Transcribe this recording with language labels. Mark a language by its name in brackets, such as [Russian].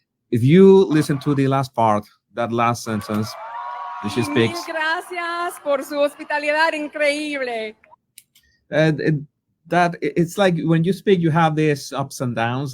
[English] If you listen to the last part, that last sentence, she speaks. [Spanish] Mil gracias por su hospitalidad increíble. [English] It's like when you speak, you have these ups and downs.